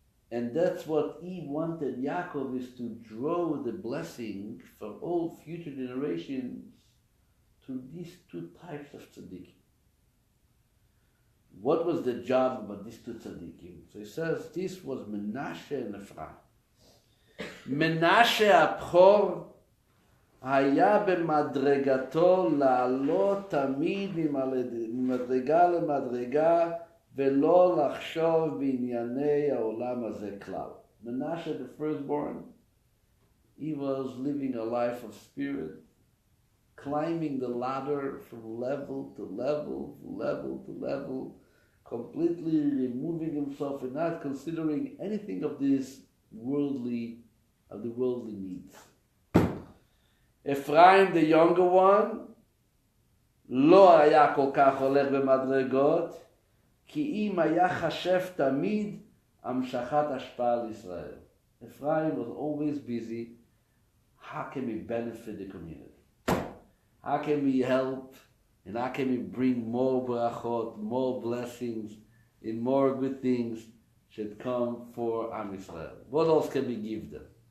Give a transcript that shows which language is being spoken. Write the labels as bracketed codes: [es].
[en] And that's what he wanted, Yaakov, is to draw the blessing for all future generations to these two types of tzaddikim. What was the job about these two tzaddikim? So he says, this was Menashe and Ephraim. [he] Menashe הבכור היה במדרגתו לעלות תמיד ממדרגה למדרגה ולא לחשוב בענייני העולם הזה כלל. [en] Menashe, the firstborn, he was living a life of spirit, climbing the ladder from level to level, level to level, completely removing himself and not considering anything of this worldly needs. [he] Ephraim, [en] the younger one, [he] לא היה כל כך הולך במדרגות, כי אם היה חשב תמיד המשכת השפעה על ישראל. [en] Ephraim was always busy. How can we benefit the community? How can we help? And how can we bring more brachot, more blessings, and more good things should come for Am Yisrael? What else can we give them?